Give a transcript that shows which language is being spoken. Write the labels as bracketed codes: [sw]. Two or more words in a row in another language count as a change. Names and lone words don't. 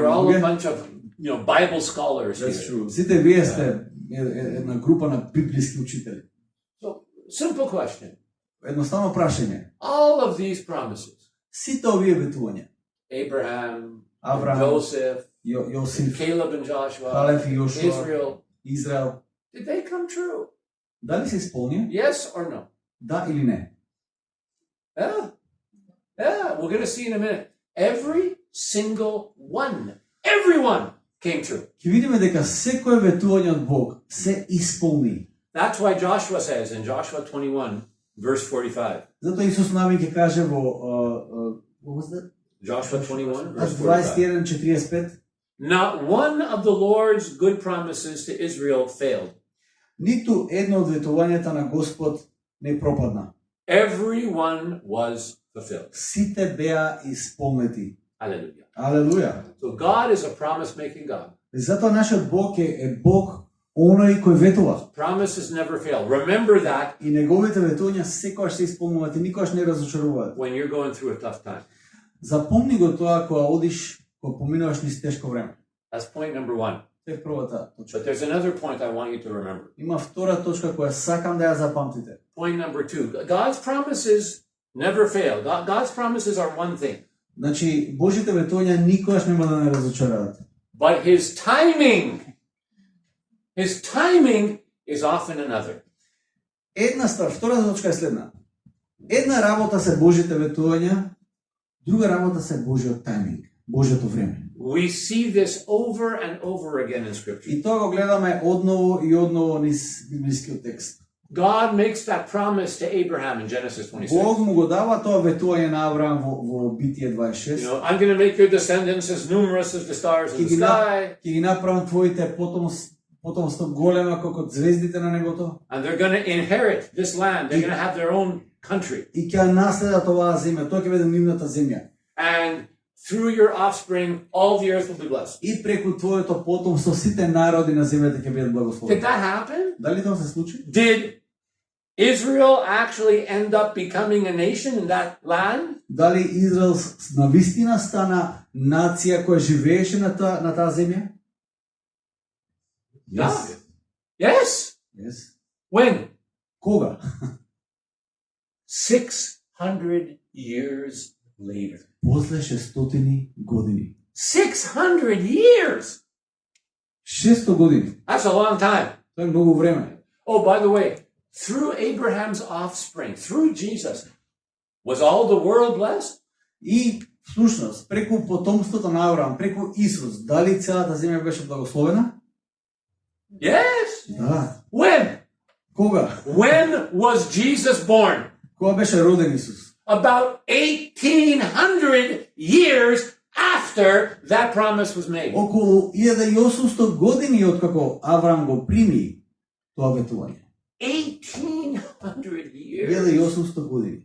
[en] You're all a bunch of, Bible scholars That's here. true. [mk] Сите вие сте една група на библиски учители. [en] So, simple question. [mk] Едноставно прашање. [en] All of these promises, [mk] Сите овие ветувања, [en] Abraham, [mk] Авраам, [en] Joseph, [mk] Јосиф, [en] Caleb and Joshua, [mk] Калев и Јошуа, [en] Israel, [mk] Израел, [en] did they come true? [mk] дали се исполни? [en] Yes or no? [mk] Да или не? [en] Yeah. Yeah, we're going to see in a minute. Every single one, everyone came true. [mk] Ќе видиме дека секое ветување од Бог се исполни. [en] That's why Joshua says in Joshua 21, verse 45. [mk] Затоа Исус Навин ќе каже во [en] what was that? Joshua 21, verse 45. 21:45. Not one of the Lord's good promises to Israel failed. [mk] Ниту едно од ветувањата на Господ не пропадна. [en] Every one was fulfilled. [mk] Сите беа исполнети. [en] Hallelujah. [mk] Алелуја. [en] So God is a promise-making God. [mk] И затоа нашиот Бог е Бог оној кој ветува. [en] Promises never fail. Remember that [mk] И неговите ветувања секогаш се исполнуваат и никогаш не разочаруваат. [en] when you're going through a tough time. [mk] Запомни го тоа кога одиш, кога поминуваш низ тешко време. [en] That's point number one. [mk] Тоа е првата точка. [en] But there's another point I want you to remember. [mk] Има втора точка која сакам да ја запамтите. [en] Point number two. God's promises never fail. God's promises are one thing. [mk] Значи, Божите ветувања никогаш нема да не разочараат. [en] But his timing is often another. [mk] Една ствар, втората точка е следна. Една работа се Божите ветувања, друга работа се Божиот тајминг, Божиото време. [en] We see this over and over again in Scripture. [mk] И тоа го гледаме одново и одново низ библискиот текст. [en] God makes that promise to Abraham in Genesis 26. [mk] Бог му го дава тоа ветување на Авраам во Битие 26. [en] I'm going to make your descendants as numerous as the stars in the sky. [mk] Ќе ги направам твоите потомство голема како звездите на небото. [en] And they're going to inherit this land. They're going to have their own country. [mk] И ќе наследат оваа земја, тоа ќе биде нивната земја. [en] And through your offspring, all the earth will be blessed. [mk] И преку твоето потомство сите народи на земјата ќе бидат [en] Did [mk] благословени. [en] that happen? [mk] Дали тоа се случи? [en] Did Israel actually end up becoming a nation in that land? [mk] Дали Израел на вистина стана нација која живееше на таа земја? [en] Yeah. Yes. Yes. When? [mk] Кога? [en] 600 years later. [mk] После 600 години. [en] 600 years! [mk] 600 години. [en] That's a long time. [mk] Тоа е многу време. [en] Oh, by the way, through Abraham's offspring, through Jesus, was all the world blessed? [mk] И всушност, преку потомството на Авраам, преку Исус, дали целата земја беше благословена? [en] Yes. [mk] Да. [en] When? [mk] Кога? [en] When was Jesus born? [mk] Кога беше роден Исус? [en] About 1800 years after that promise was made. [mk] Околу 1800 години откако Авраам го прими тоа ветување. [en] 1800 years. [mk] 1800 години.